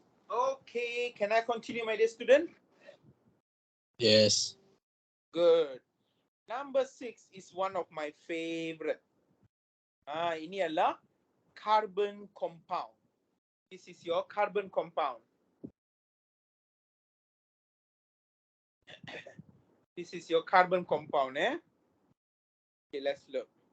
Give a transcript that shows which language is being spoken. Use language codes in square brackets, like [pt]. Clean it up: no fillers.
[en] Okay, can I continue, my dear student? Yes. Good. Number 6 is one of my favorite. [ms] Ini adalah carbon compound. [en] This is your carbon compound. This is your carbon compound, Okay, let's look.